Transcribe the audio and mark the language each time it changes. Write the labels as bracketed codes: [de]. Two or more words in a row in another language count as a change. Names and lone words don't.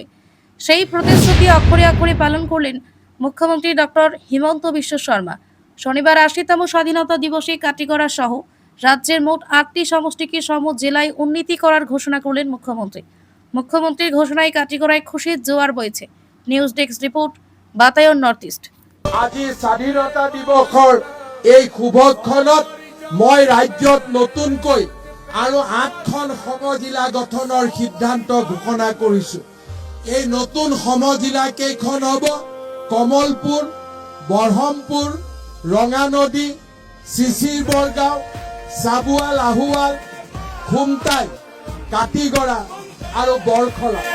[bn] সেই প্রতিশ্রুতি অক্ষরে অক্ষরে পালন করলেন মুখ্যমন্ত্রী ডক্টর হিমন্ত বিশ্ব শর্মা। শনিবার 80তম স্বাধীনতা দিবসে কাটিগড়া সহ রাজ্যের মোট 8টি সমষ্টিকে সম জেলায় উন্নীতি করার ঘোষণা করলেন মুখ্যমন্ত্রী। মুখ্যমন্ত্রীর ঘোষণায় কাটিগড়ায় খুশির জোয়ার বইছে। [en] news desk report, [bn] বাতায়ন নর্থ ইস্ট। [as] আজি স্বাধীনতা দিবসৰ এই শুভক্ষণত মই ৰাজ্যত নতুনকৈ আৰু 8খন সমজিলা গঠনৰ সিদ্ধান্ত ঘোষণা কৰিছো। এই নতুন সমজিলা কেইখন হ'ব কমলপুৰ, বৰহমপুৰ, ৰঙানদী, চিচিৰ বৰগাঁও, চাবুৱাল আহুৱাল, খুমটাই, কাটিগড়া আৰু বৰখলা।